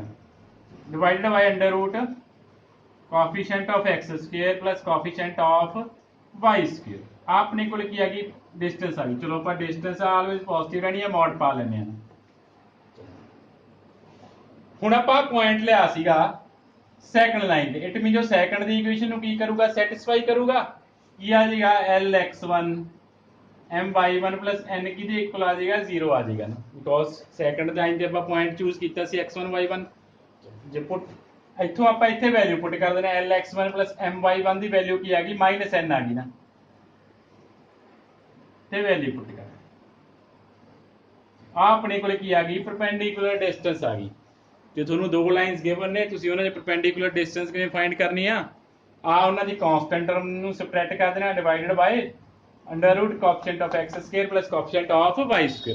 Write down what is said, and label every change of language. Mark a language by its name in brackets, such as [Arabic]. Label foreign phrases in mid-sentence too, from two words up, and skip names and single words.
[English] divided by under root coefficient of x square plus coefficient of y square. [Punjabi] ਆਪਣੇ ਕੋਲ ਕੀ ਆ ਗਈ, ਡਿਸਟੈਂਸ ਆ ਗਈ। ਚਲੋ ਆਪਾਂ [English] distance always positive [Punjabi] ਰਹਿਣੀ ਹੈ, ਮੋਡ ਪਾ ਲੈਂਦੇ ਆ। ਹੁਣ ਆਪਾਂ ਪੁਆਇੰਟ ਲਿਆ ਸੀਗਾ [English] second line [Punjabi] ਤੇ, [English] it mean [Punjabi] ਜੋ ਸੈਕੰਡ ਦੀ ਇਕੁਏਸ਼ਨ ਨੂੰ ਕੀ ਕਰੂਗਾ, ਸੈਟੀਸਫਾਈ ਕਰੂਗਾ। ਕੀ ਆ ਜਾਏਗਾ, [English] Lx1 my1 plus n [Punjabi] ਕਿਹਦੇ ਇਕੁਅਲ ਆ ਜਾਏਗਾ, 0 ਆ ਜਾਏਗਾ ਨਾ, [English] because second line [Punjabi] ਤੇ ਆਪਾਂ [English] point choose [Punjabi] ਕੀਤਾ ਸੀ x1 y1। ਜੇ ਪੁੱਟ ਇੱਥੋਂ ਆਪਾਂ ਇੱਥੇ [English] value put [Punjabi] ਕਰ ਦੇਣਾ, [English] Lx1 plus my1 [Punjabi] ਦੀ ਵੈਲਿਊ ਕੀ ਆ ਗਈ, -n ਆ ਗਈ ਨਾ, ਤੇ [English] value put [Punjabi] ਕਰ ਆ ਆਪਣੇ ਕੋਲੇ ਕੀ ਆ ਗਈ, [English] perpendicular distance [Punjabi] ਆ ਗਈ। ਜੇ ਤੁਹਾਨੂੰ ਦੋ [English] lines given [Punjabi] ਨੇ, ਤੁਸੀਂ ਉਹਨਾਂ ਦੇ [English] perpendicular distance [Punjabi] ਕਿਵੇਂ ਫਾਈਂਡ ਕਰਨੀ ਆ ਉਹਨਾਂ ਦੀ [English] constant term [Punjabi] ਨੂੰ ਸਬਟ੍ਰੈਕਟ ਕਰ ਦੇਣਾ, [English] divided by under root coefficient of x square plus coefficient of y square.